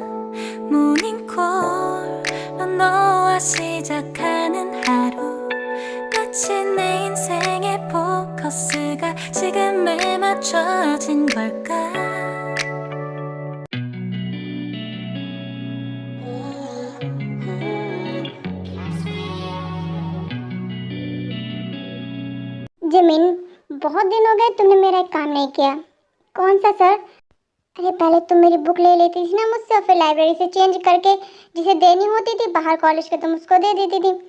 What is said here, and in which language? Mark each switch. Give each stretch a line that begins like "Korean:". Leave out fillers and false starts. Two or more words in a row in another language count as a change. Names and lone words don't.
Korean: 모닝콜로 너와 시작하는 하루, 마치 내 인생의 포커스가 지금에 맞춰진 걸까.
Hindi: जिमिन, बहुत दिन हो गए तुमने मेरा एक काम नहीं किया। कौन सा सर? अरे पहले तुम मेरी बुक ले लेती थी ना मुझसे, और फिर लाइब्रेरी से चेंज करके जिसे देनी होती थी बाहर कॉलेज के तुम उसको दे देती थी।